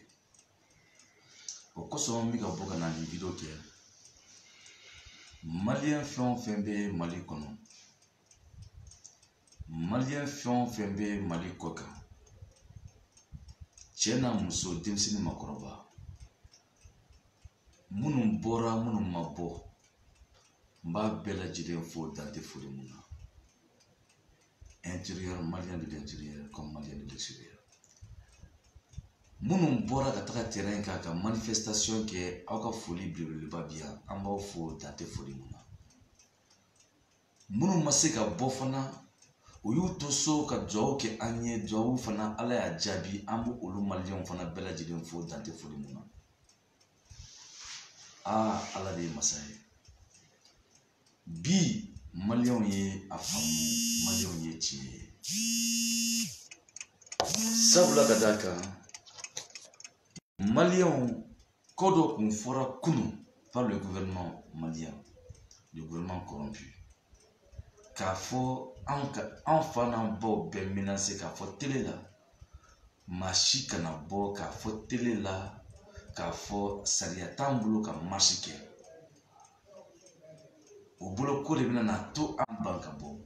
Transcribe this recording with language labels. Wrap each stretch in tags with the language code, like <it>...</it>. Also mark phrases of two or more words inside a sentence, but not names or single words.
<bm>O koso mi ka boka na ni video ke Malien fɛn bɛ Mali kɔnɔ Malien fɛn bɛ Mali kɔ kan cɛ n'a muso denmisɛnnin makɔrɔba minnu bɔra minnu ma bɔ n b'a bɛɛ lajɛlen fo dante foli mun na</bm> <fr>intérieur malien de l'intérieur comme malien de l'extérieur</fr> <bm>minnu bɔra ka taga terrain kan ka manifestation kɛ aw ka foli belebeleba bi yan an b'aw fo dante foli mun na minnu ma se ka bɔ fana u y'u to so ka duwawu kɛ an ye duwawu fana ala y'a jaabi an b'o olu maliyɛnw fana bɛɛ lajɛlen fo dante foli mun na ala de ye masa ye bi maliyɛnw ye a faamu maliyɛnw ye tiɲɛ ye sabula ka d'a kan Maliens, kodo kun fora kunu</bm> <fr>par le gouvernement malien, le gouvernement corrompu.</fr> <bm>K'a fɔ an fana baw bɛɛ menacé k'a fɔ télé la, maa si kana bɔ k'a fɔ télé la, k'a fɔ sariya t'an bolo ka marche kɛ. O bolo ko de bɛna na to an ban ka bɔ.</bm>